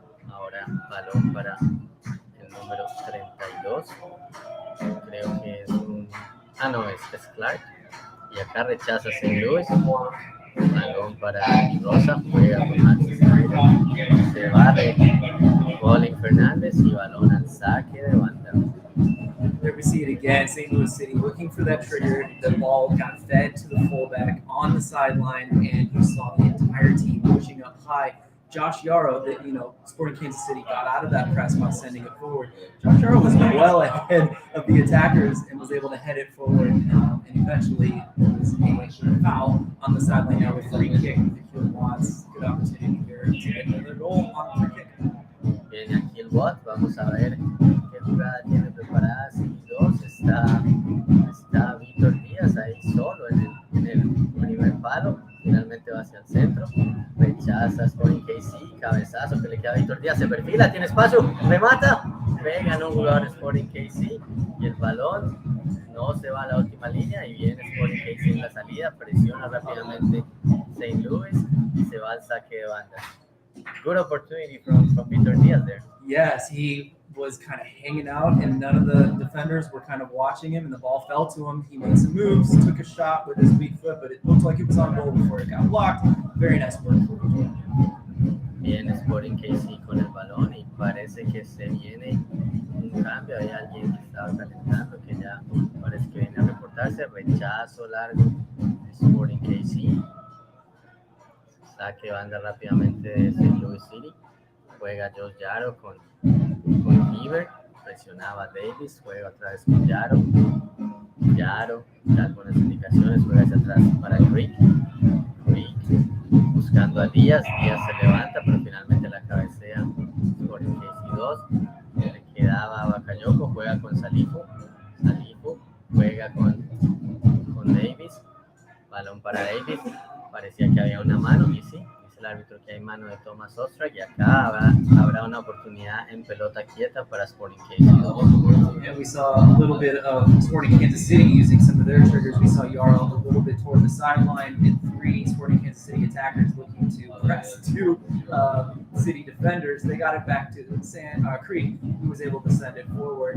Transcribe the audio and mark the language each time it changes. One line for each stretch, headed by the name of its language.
Spanish: Ahora balón para el número 32, creo que es es Clark, y acá rechaza St. Louis. Balón para Rosa, juega con Max Snyder, se barre Colin Fernández y balón al saque de banda.
English: There we see it again, St. Louis City looking for that trigger. The ball got fed to the fullback on the sideline, and you saw the entire team pushing up high. Josh Yarrow, Sporting Kansas City got out of that press by sending it forward. Josh Yarrow was well ahead of the attackers and was able to head it forward, and eventually there was a foul on the sideline now with free kick. Akil Watts, good opportunity here to get another goal on the free kick.
Spanish: Viene Akil Watts, vamos a ver qué jugada tiene preparada. C2 está Víctor Díaz ahí solo en el primer palo. Finalmente va hacia el centro, rechaza Sporting KC, cabezazo que le queda a Víctor Díaz, se perfila, tiene espacio, remata, pega en un jugador Sporting KC y el balón no se va a la última línea y viene Sporting KC en la salida, presiona rápidamente St. Louis y se va al saque de banda.
English: Good opportunity from Víctor Díaz there. Yes, he was kind of hanging out and none of the defenders were kind of watching him and the ball fell to him. He made some moves, took a shot with his weak foot, but it looked like it was on goal before it got blocked. Very nice work.
Spanish: Bien, Sporting KC con el balón y parece que se viene un cambio. Hay alguien que estaba calentando que ya parece que viene a reportarse. Rechazo largo de Sporting KC. Saque banda rápidamente de St. Louis City. Juega Josh Yarrow con Bieber, presionaba a Davis, juega otra vez con Yarrow, ya algunas indicaciones, juega hacia atrás para Creek, buscando a Díaz se levanta, pero finalmente la cabecea por el KC2, le quedaba a Bakayoko, juega con Salifu, juega con Davis, balón para Davis, parecía que había una mano, y sí, el árbitro que hay mano de Thomas Ostrak y acá habrá una oportunidad en pelota quieta para Sporting KC.
English: And we saw a little bit of Sporting Kansas City using some of their triggers. We saw Yarrow a little bit toward the sideline and 3 Sporting Kansas City attackers looking to press 2 City defenders. They got it back to Creek, who was able to send it forward.